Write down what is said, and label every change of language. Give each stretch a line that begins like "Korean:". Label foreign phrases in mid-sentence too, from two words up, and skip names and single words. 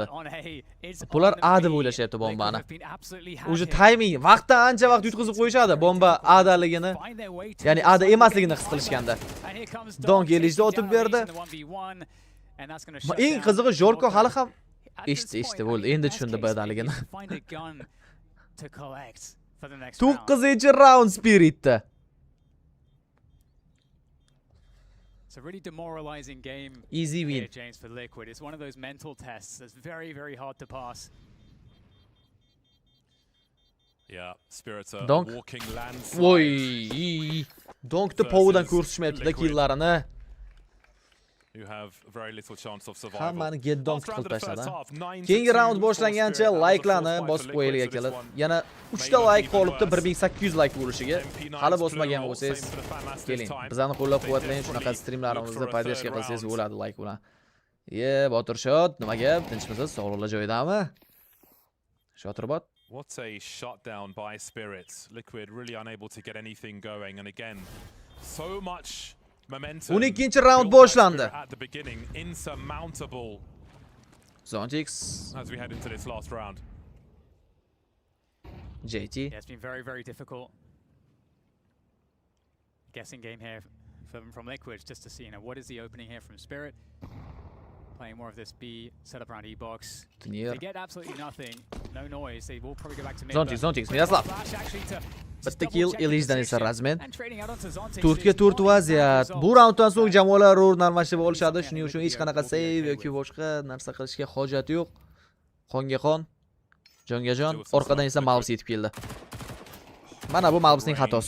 Uzbek: Bular A deb o'ylashyapti bombani. O'sha timing, vaqtdan ancha vaqt yutqizib qo'yishadi bomba A daligini, ya'ni A da emasligini his qilishganda. Donk elishda otib berdi. Eng qizig'i Jorko hali ham eshitdi bo'ldi. Endi tushundi B daligini. 9-raund Spiritda.
English: It's a really demoralizing game. Easy win. Here, James, for Liquid. It's one of those mental tests that's very, very hard to pass. Yeah, Spirits are Donk. walking landslides.
Uzbek: Voy. Donkni povidan ko'rsatishmayapti-da killarini.
English: You have very little chance of survival.
Uzbek: Hammani get Donk qilib tashladi. Keyingi round boshlangancha like'larni bosib qo'yaylik akalar. Yana 3 ta like qolibdi 1800 like bo'lishiga. Hali bosmagan bo'lsangiz, keling. Bizlarni qo'llab-quvvatlang, shunaqa streamlarimizni podдержка qilsangiz bo'ladi like bilan. Botirshot, nima gap? Tinchmisiz? Sog'liqlar joyidami? Shotirbot.
English: What a shutdown by Spirits. Liquid really unable to get anything going, and again, so much momentum.
Uzbek: 12-chi round boshlandi.
English: At the beginning, insurmountable. Zontix as we head into this last round. JT. Yeah, it's been very, very difficult. Guessing game here from Liquid just to see, what is the opening here from Spirit. Playing more of this B setup around E-box. They get absolutely nothing. No noise. They will probably go back to mid. Zontix, Miroslav.
Uzbek: Bitta kill Elishdan esa razmen. 4ga 4 vaziyat. Bu raunddan so'ng jamoalar o'rin almashib olishadi. Shuning uchun hech qanaqa save yoki boshqa narsa qilishga hojat yo'q. Qonga qon, jonga jon. Orqadan esa Malbus yetib keldi. Mana bu Malbusning xatosi.